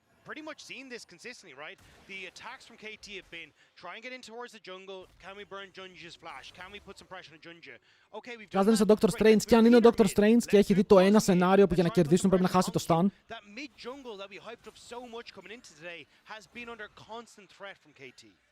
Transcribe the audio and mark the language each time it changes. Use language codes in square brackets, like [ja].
[en] Pretty much seen this consistently, right? The attacks from KT have been try and get in towards the jungle. Can we burn Junja's flash? Can we put some pressure on Junja? Okay, we've done [el] Κάζανε στον Dr. Strange και αν είναι ο Dr. Strange και έχει δει το ένα σενάριο που για να κερδίσουν πρέπει να χάσει το stun. [en] That mid jungle that we hyped up so much coming into today has been under constant threat from KT.